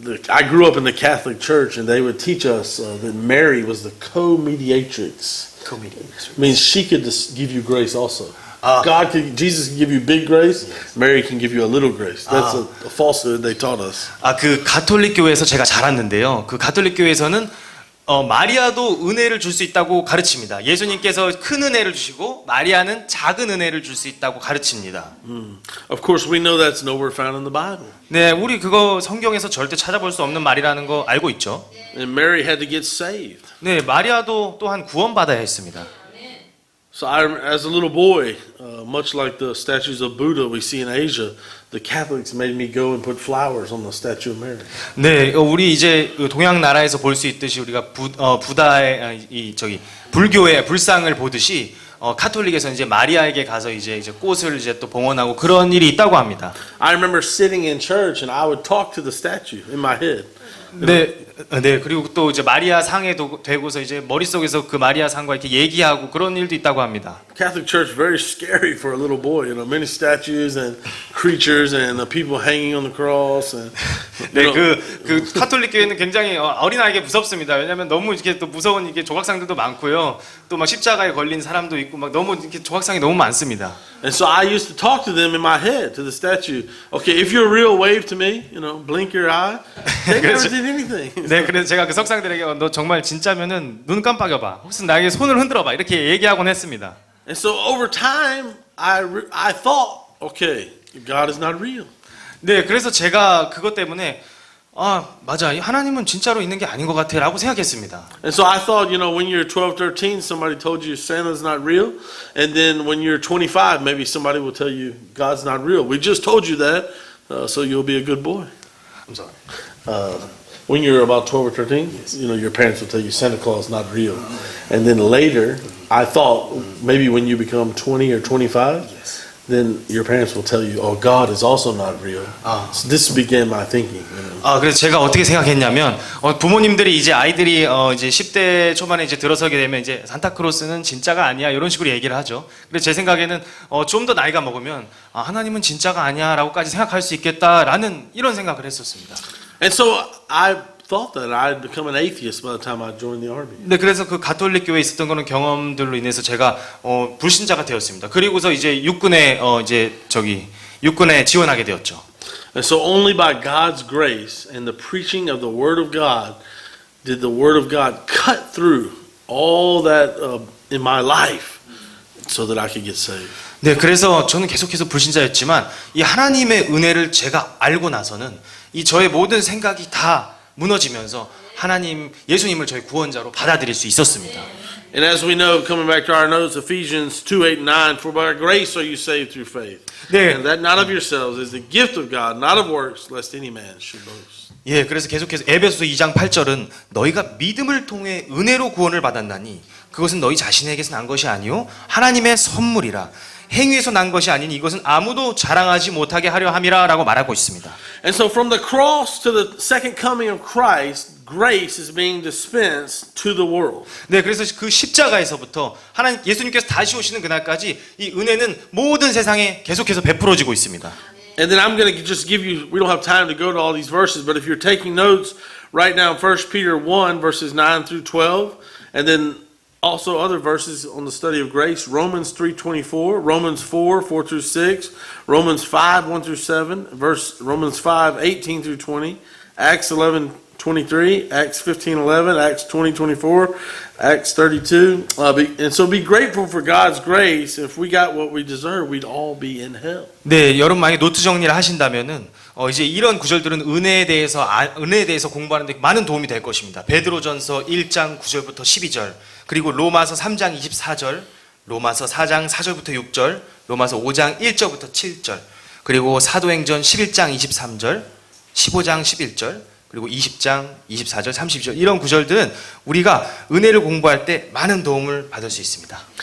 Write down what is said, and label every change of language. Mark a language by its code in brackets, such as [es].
[en] I grew up in the Catholic Church, and they would teach us that Mary was the co-mediatrix. Means she could give you grace also. Jesus can give you big grace. Mary can give you a little grace. That's a falsehood they taught us. [ko] 그 가톨릭 교회에서 제가 자랐는데요. 그 가톨릭 교회에서는 마리아도 은혜를 줄 수 있다고 가르칩니다. 예수님께서 큰 은혜를 주시고 마리아는 작은 은혜를 줄 수 있다고 가르칩니다. [en] Of course, we know that's nowhere found in the Bible. [ko] 네, 우리 그거 성경에서 절대 찾아볼 수 없는 말이라는 거 알고 있죠. [en] And Mary had to get saved. [ko] 네, 마리아도 또한 구원받아야 했습니다. [en] So as a little boy, much like the statues of Buddha we see in Asia, the Catholics made me go and put flowers on the statue of Mary. [ko] 네, 우리 이제 동양 나라에서 볼 수 있듯이 우리가 부다의 불교의 불상을 보듯이 카톨릭에서 이제 마리아에게 가서 이제 꽃을 이제 또 봉헌하고 그런 일이 있다고 합니다. [en] I remember sitting in church and I would talk to the statue in my head. [ko] 네, 그리고 또 이제 마리아 상에 되고서 이제 머릿속에서 그 마리아 상과 이렇게 얘기하고 그런 일도 있다고 합니다. [en] Catholic Church very scary for a little boy. You know, many statues and creatures and the people hanging on the cross. And, [ko] 네, 그 카톨릭 교회는 굉장히 어린아이에게 무섭습니다. 왜냐하면 너무 이렇게 또 무서운 이게 조각상들도 많고요. 또 막 십자가에 걸린 사람도 있고 막 너무 이렇게 조각상이 너무 많습니다. [en] And so I used to talk to them in my head, to the statue. Okay, if you're real, wave to me. You know, blink your eye. They never did anything. [ko] 네, 그래서 제가 그 석상들에게 너 정말 진짜면은 눈 깜빡여봐. 혹시 나에게 손을 흔들어봐. 이렇게 얘기하곤 했습니다. [en] And so over time, I thought, okay, God is not real. [ko] 네, 그래서 제가 그것 때문에 맞아, 하나님은 진짜로 있는 게 아닌 것 같아라고 생각했습니다. [en] And so I thought, you know, when you're 12, 13, somebody told you Santa's not real, and then when you're 25, maybe somebody will tell you God's not real. We just told you that, so you'll be a good boy. I'm sorry. When you're about 12 or 13, you know, your parents will tell you Santa Claus is not real. And then later, I thought maybe when you become 20 or 25, then your parents will tell you, oh, God is also not real. So this began my thinking. You know. [ko] 그래서 제가 어떻게 생각했냐면 부모님들이 이제 아이들이 이제 10대 초반에 이제 들어서게 되면 이제 산타크로스는 진짜가 아니야 이런 식으로 얘기를 하죠. 그래서 제 생각에는 좀 더 나이가 먹으면 하나님은 진짜가 아니야라고까지 생각할 수 있겠다라는 이런 생각을 했었습니다. [en] And so I thought that I'd become an atheist by the time I joined the army. [ko] 네, 그래서 그 가톨릭 교회에 있었던 그런 경험들로 인해서 제가 불신자가 되었습니다. 그리고서 이제 육군에 육군에 지원하게 되었죠. [en] And so only by God's grace and the preaching of the Word of God did the Word of God cut through all that in my life so that I could get saved. [ko] 네, 그래서 저는 계속해서 불신자였지만 이 하나님의 은혜를 제가 알고 나서는 이 저의 모든 생각이 다 무너지면서 하나님 예수님을 저희 구원자로 받아들일 수 있었습니다. [en] And as we know, coming back to our notes, Ephesians 2:8-9, for by grace are you saved through faith. 네. And that not of yourselves is the gift of God, not of works, lest any man should boast. [ko] 예, 그래서 계속해서 에베소서 2장 8절은 너희가 믿음을 통해 은혜로 구원을 받았나니 그것은 너희 자신에게서 난 것이 아니요 하나님의 선물이라. 행위에서 난 것이 아닌 이것은 아무도 자랑하지 못하게 하려 함이라라고 말하고 있습니다. [en] And so from the cross to the second coming of Christ, grace is being dispensed to the world. [ko] 네, 그래서 그 십자가에서부터 하나님 예수님께서 다시 오시는 그날까지 이 은혜는 모든 세상에 계속해서 베풀어지고 있습니다. [en] And then I'm going to just give you, we don't have time to go to all these verses, but if you're taking notes, write down 1 Peter 1 verses 9 through 12, and then also other verses on the study of grace, Romans 3:24, Romans 4:4 through 6, Romans 5:1 through 7, Romans 5:18 through 20, Acts 11:23, Acts 15:11, Acts 20:24, Acts 32. And so be grateful for God's grace. If we got what we deserve, we'd all be in hell. [ko] 네, 여러분 만약 노트 정리를 하신다면은 이제 이런 구절들은 은혜에 대해서 공부하는데 많은 도움이 될 것입니다. 베드로전서 1장 9절부터 12절, 그리고 로마서 3장 24절, 로마서 4장 4절부터 6절, 로마서 5장 1절부터 7절, 그리고 사도행전 11장 23절, 15장 11절, 그리고 20장 24절, 32절 이런 구절들은 우리가 은혜를 공부할 때 많은 도움을 받을 수 있습니다.